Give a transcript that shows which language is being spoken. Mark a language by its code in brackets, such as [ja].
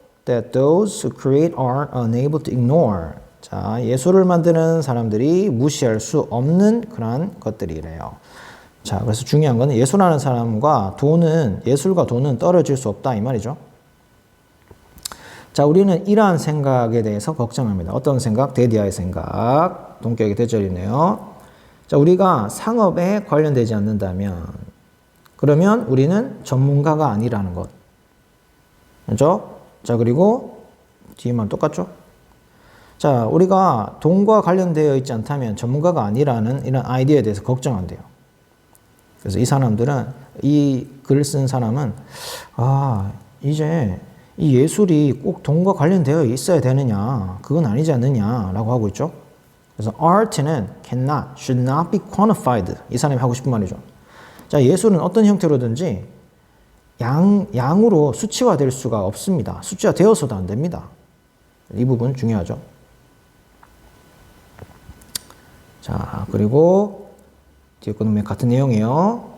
[en] That those who create art are unable to ignore. [ko] 자, 예술을 만드는 사람들이 무시할 수 없는 그런 것들이래요. 자, 그래서 중요한 거는 예술하는 사람과 예술과 돈은 떨어질 수 없다 이 말이죠. 자, 우리는 이러한 생각에 대해서 걱정합니다. 어떤 생각? 데디아의 생각. 동격의 대절이네요. 자, 우리가 상업에 관련되지 않는다면, 그러면 우리는 전문가가 아니라는 것. 그렇죠? 자, 그리고 뒤에만 똑같죠? 자, 우리가 돈과 관련되어 있지 않다면 전문가가 아니라는 이런 아이디어에 대해서 걱정한대요. 그래서 이 사람들은, 이 글을 쓴 사람은, 이제 이 예술이 꼭 돈과 관련되어 있어야 되느냐, 그건 아니지 않느냐라고 하고 있죠. 그래서 [en] art는 cannot, should not be quantified. [ko] 이 사람이 하고 싶은 말이죠. 자, 예술은 어떤 형태로든지 양으로 수치화될 수가 없습니다. 수치화되어서도 안 됩니다. 이 부분 중요하죠. 자, 그리고 뒤에 거는 같은 내용이에요.